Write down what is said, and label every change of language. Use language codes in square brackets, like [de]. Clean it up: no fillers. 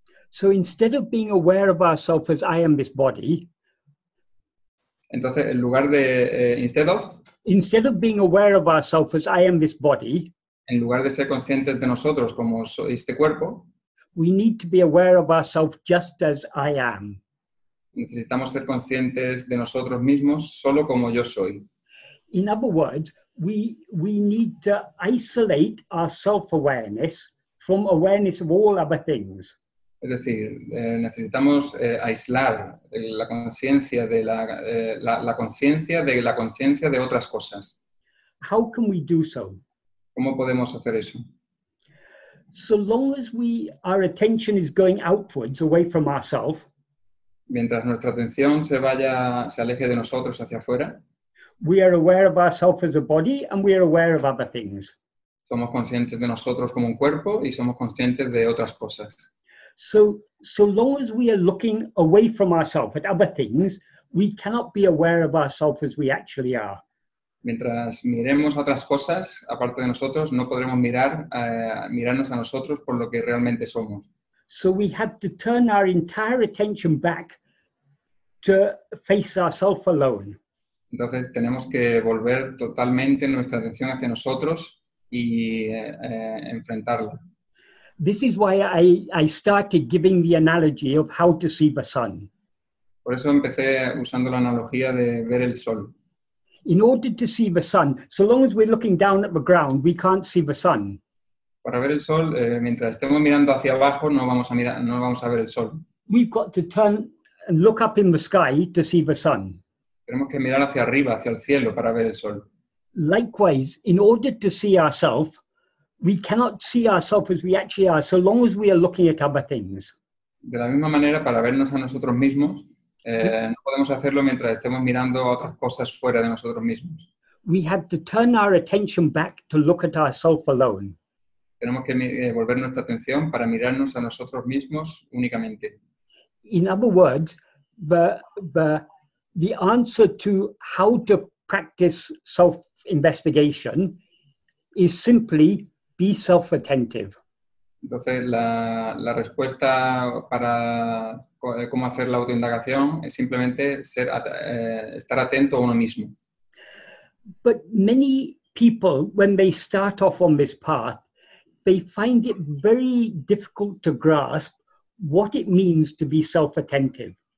[en] So instead of being aware of ourselves as I am this body, [es] entonces, en lugar de, [en] instead of being aware of ourselves as I am this body, [es] en lugar de ser conscientes de nosotros como soy este cuerpo, [en] we need to be aware of ourselves just as I am. [es] Necesitamos ser conscientes de nosotros mismos solo como yo soy. [en] In other words, we need to isolate our self-awareness from awareness of all other things. [es] Es decir, necesitamos aislar la conciencia de la conciencia de otras cosas. [en] How can we do so? [es] ¿Cómo podemos hacer eso? [en] So long as our attention is going outwards, away from ourselves, [es] mientras nuestra atención se aleje de nosotros hacia afuera, [en] we are aware of ourselves as a body and we are aware of other things. [es] Somos conscientes de nosotros como un cuerpo y somos conscientes de otras cosas. [en] So long as we are looking away from ourselves at other things, we cannot be aware of ourselves as we actually are. [es] Mientras miremos a otras cosas, aparte de nosotros, no podremos mirarnos a nosotros por lo que realmente somos. [en] So we have to turn our entire attention back to face ourselves alone. [es] Entonces tenemos que volver totalmente nuestra atención hacia nosotros y enfrentarla. [en] This is why I started giving the analogy of how to see the sun. [es] Por eso empecé usando la analogía de ver el sol. [en] In order to see the sun, so long as we're looking down at the ground, we can't see the sun. [es] Para ver el sol, mientras estemos mirando hacia abajo, no vamos a ver el sol. [en] We've got to turn and look up in the sky to see the sun. [es] Tenemos que mirar hacia arriba, hacia el cielo, para ver el sol. [en] Likewise, in order to see ourselves, we cannot see ourselves as we actually are, so long as we are looking at other things. [es] De la misma manera, para vernos a nosotros mismos, no podemos hacerlo mientras estemos mirando a otras cosas fuera de nosotros mismos. [en] We have to turn our attention back to look at ourselves alone. [es] Tenemos que volver nuestra atención para mirarnos a nosotros mismos únicamente. [en] In other words, the answer to how to practice self-investigation is simply be self-attentive. [es] Entonces, la respuesta para cómo hacer la autoindagación es simplemente estar atento a uno mismo. [en] But many people, when they start off on this path, they find it very difficult to grasp what it means to be self-attentive.